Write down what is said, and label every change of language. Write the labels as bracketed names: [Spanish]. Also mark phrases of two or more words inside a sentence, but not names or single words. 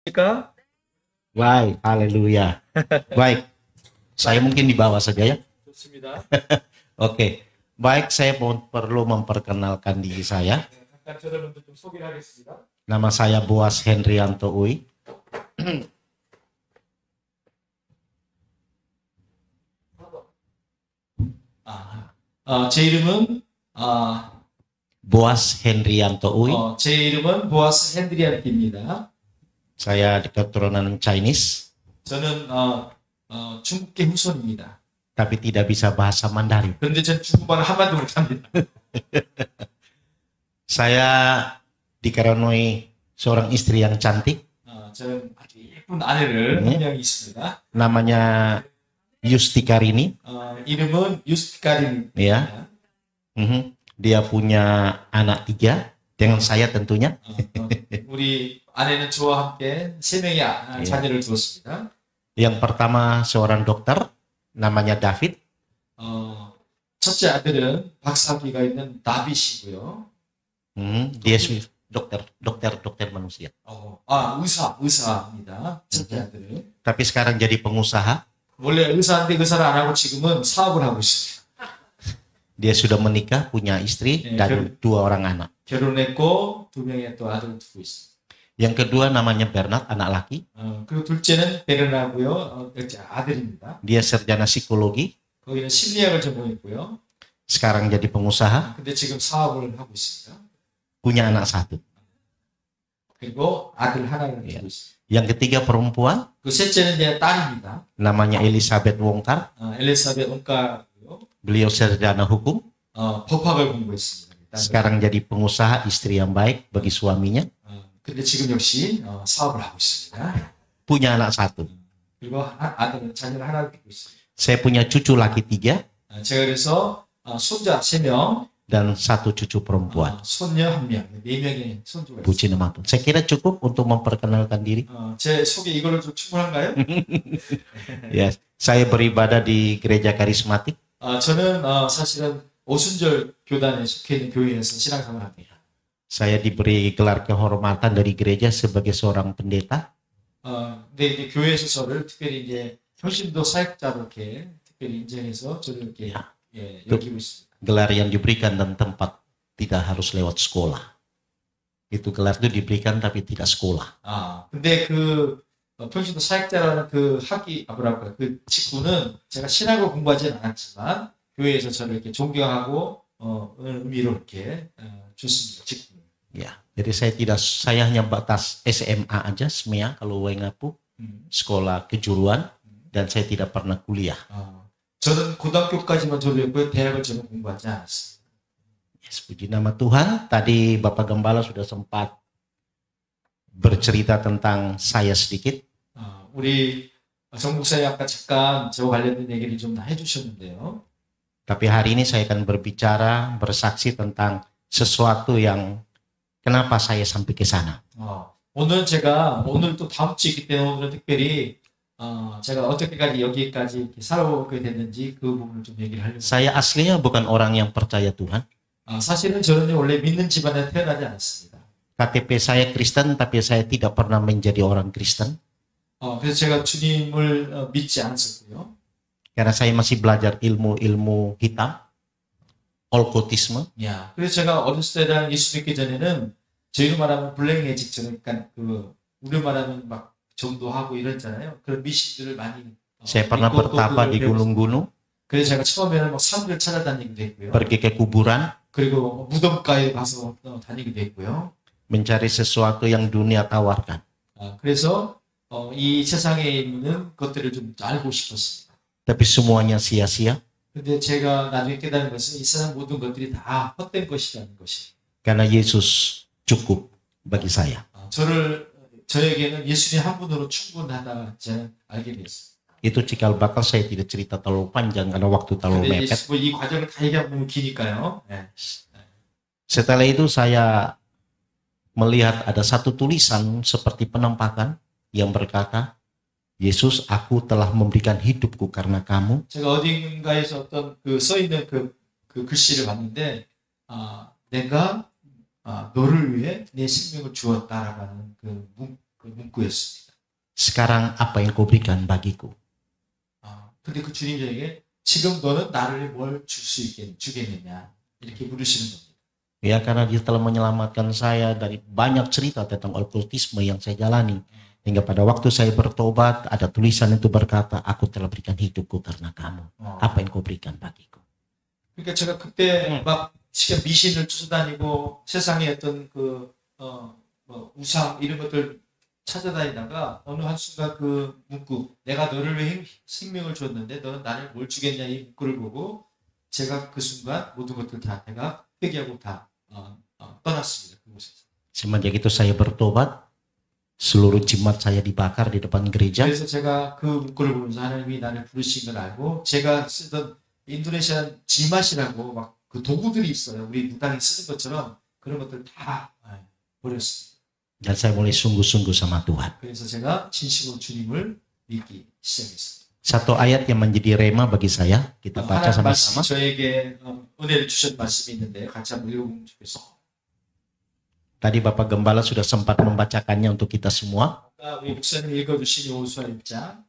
[Indonesian] Kak? Baik, haleluya. Baik, saya mungkin di bawah saja ya. [Korean] 좋습니다. [Indonesian] Oke, baik, saya perlu memperkenalkan diri saya. [Korean] 잠깐 여러분들 좀 소개를 하겠습니다. [Indonesian] Nama saya Boas Hendrianto Uy. [Korean] 제 이름은 Boas Hendrianto Uy. 제 이름은 보아스 핸드리안입니다. [Indonesian] Saya keturunan Chinese, [Korean] 저는 중국계 후손입니다. [Indonesian] tapi tidak bisa bahasa Mandarin. [Korean] 그런데 전 중국말을 한마디도 못합니다. [Indonesian] Saya dikaruniai seorang istri yang cantik, [Korean] 저는 아주 예쁜 아내를 한 명이 있습니다. [Indonesian] namanya Yustikarini. [Korean] 이름은 유스티카린입니다. [Indonesian] Ya. Dia punya anak 3 dengan saya tentunya. [Korean] 우리 아내는 저와 함께 3명의 자녀를 두었습니다. [Indonesian] Yang pertama seorang dokter, namanya David. [Korean] 첫째 아들은 박사학위가 있는 다빗이고요. [Indonesian] Dia dokter manusia. [Korean] 의사입니다. 첫째 아들은. [Indonesian] Tapi sekarang jadi pengusaha. [Korean] 원래 의사인데 의사를 안 하고 지금은 사업을 하고 있습니다. [Indonesian] Dia sudah menikah, punya istri dan 2 orang anak. [Korean] 결혼했고 2명의 또 아들을 두고 있습니다. [Indonesian] Yang kedua namanya Bernard, anak laki. [Korean] 그리고 둘째는 베르나고요. 아들입니다. [Indonesian] Dia sarjana psikologi, [Korean] 거기는 심리학을 전공했고요. [Indonesian] sekarang jadi pengusaha, [Korean] 근데 지금 사업을 하고 있습니다. [Indonesian] punya anak 1. [Korean] 그리고 아들 하나를 두고 있습니다. [Indonesian] Yang ketiga perempuan, [Korean] 그 셋째는 내 딸입니다. [Indonesian] namanya Elizabeth Wongkar. [Korean] 엘리사벳 원가고요. [Indonesian] Beliau sarjana hukum, [Korean] 법학을 공부했습니다. [Indonesian] sekarang jadi pengusaha, istri yang baik bagi suaminya, [Korean] 근데 지금 역시 사업을 하고 있습니다. [Indonesian] punya anak 1. [Korean] 그리고 아들은 자녀를 하나 두고 있습니다. [Indonesian] Saya punya cucu laki 3 [Korean] 제가 그래서 손자 3명, [Indonesian] dan 1 cucu perempuan. [Korean] 손녀 1명, 4명의 손주가 있습니다. [Indonesian] Puji nama Tuhan. Saya kira cukup untuk memperkenalkan diri. [Korean] 제 소개 이걸로 좀 충분한가요? [Indonesian] Ya, saya beribadah di gereja karismatik. [Korean] 저는 사실은 오순절 교단에 속해 있는 교회에서 신앙생활을 합니다. [Indonesian] Saya diberi gelar kehormatan dari gereja sebagai seorang pendeta. [Korean] 근데 이제 교회에서 저를 특별히 이제 평신도 사역자로 이렇게 특별히 인정해서 저를 이렇게 여기고 있습니다. [Indonesian] Gelar yang diberikan dan tempat tidak harus lewat sekolah. Itu gelar itu diberikan tapi tidak sekolah. [Korean] 근데 그 평신도 사역자라는 그 뭐랄까 그 직분은 제가 신학을 공부하지는 않았지만 교회에서 저를 이렇게 존경하고 의미로 이렇게 줬습니다. 직분. [Indonesian] Ya, jadi saya hanya batas SMA aja, SMEA kalau Wengapu, sekolah kejuruan, dan saya tidak pernah kuliah. [Korean] 저는 고등학교까지만 졸업했고요. 대학을 저는 공부하지 않았습니다. [Indonesian] Yes, puji nama Tuhan. Tadi Bapak Gembala sudah sempat bercerita tentang saya sedikit. [Korean] 우리 정 목사님 아까 잠깐 저와 관련된 얘기를 좀 다 해주셨는데요. [Indonesian] Tapi hari ini saya akan berbicara, bersaksi tentang sesuatu yang kenapa saya sampai ke sana. [Korean] 오늘 또 다음 주 있기 때문에 오늘은 특별히 제가 어떻게까지 여기까지 살아오게 됐는지 그 부분을 좀 얘기를 하려고. [Indonesian] Saya aslinya bukan orang yang percaya Tuhan. [Korean] 사실은 저는 원래 믿는 집안에 태어나지 않았습니다. [Indonesian] KTP saya Kristen, tapi saya tidak pernah menjadi orang Kristen. [Korean] 그래서 제가 주님을 믿지 않았었고요. [Indonesian] Karena saya masih belajar ilmu hitam, okkultisme. [Korean] 그래서 제가 어렸을 때랑 예수 믿기 전에는 저희로 말하면 [English] black magic, [Korean] 그러니까 우리로 말하면 막 전도하고 이랬잖아요. 그런 미신들을 많이. [Indonesian] Saya pernah bertapa di gunung-gunung. [Korean] 그래서 제가 처음에는 막 산을 찾아다니기도 했고요. [Indonesian] Pergi ke kuburan. [Korean] 그리고 무덤가에 가서 다니기도 했고요. [Indonesian] Mencari sesuatu yang dunia tawarkan. [Korean] 그래서 이 세상에 있는 것들을 좀 알고 싶었습니다. [Indonesian] Tapi semuanya sia-sia. [Korean] 근데 제가 나중에 깨달은 것은 이 세상 모든 것들이 다 헛된 것이라는 것이. [Indonesian] Karena Yesus cukup bagi saya. [Korean] 저에게는 예수님 한 분으로 충분하다 저는 알게 됐습니다. [Indonesian] Itu cikal bakal saya tidak cerita terlalu panjang karena waktu terlalu mepet. [Korean] 이 과정을 다 얘기하면 너무 기니까요. [Indonesian] Setelah itu saya melihat ada satu tulisan seperti penampakan yang berkata, Yesus, aku telah memberikan hidupku karena kamu. [Korean] 제가 어딘가에서 어떤 써 있는 그 글씨를 봤는데, 내가 너를 위해 내 생명을 주었다라는 그 그 문구였습니다. [Indonesian] Sekarang apa yang kau berikan bagiku? [Korean] 근데 그 주님 저에게 지금 너는 나를 뭘 줄 수 주겠느냐 이렇게 물으시는 겁니다. [Indonesian] Ya, karena dia telah menyelamatkan saya dari banyak cerita tentang okultisme yang saya jalani. Hingga pada waktu saya bertobat, ada tulisan itu berkata, aku telah berikan hidupku karena kamu. Apa yang kau berikan bagiku? [Korean] 그러니까 제가 그때 막 지금 미신을 쫓아다니고 세상에 어떤 뭐 우상 이런 것들 찾아다니다가 어느 한순간 그 문구 내가 너를 위해 생명을 줬는데 너는 나를 뭘 주겠냐 이 문구를 보고 제가 그 순간 모든 것들 다 내가 회개하고 다 떠났습니다. 그곳에서. [Indonesian] Semenjak itu saya bertobat, seluruh jimat saya dibakar di depan gereja. [Korean] 그래서 제가 그 문구를 보면서 하나님이 나를 부르신 걸 알고 제가 쓰던 인도네시아 지맛이라고 막 그 도구들이 있어요. 우리 무당이 쓰는 것처럼 그런 것들 다 버렸습니다. [Indonesian] Dan saya mulai sungguh-sungguh sama Tuhan. [Korean] 그래서 제가 진심으로 주님을 믿기 시작했습니다. [Indonesian] Satu ayat yang menjadi rema bagi saya, kita baca [Korean] 하나님 [Indonesian] sama-sama. [Korean] 말씀이 저에게 은혜를 주신 말씀이 있는데 같이 한번 읽어보면 좋겠습니다. [Indonesian] Tadi Bapak Gembala sudah sempat membacakannya untuk kita semua. [Korean] 우리 목사님 읽어주신 여호수아 1장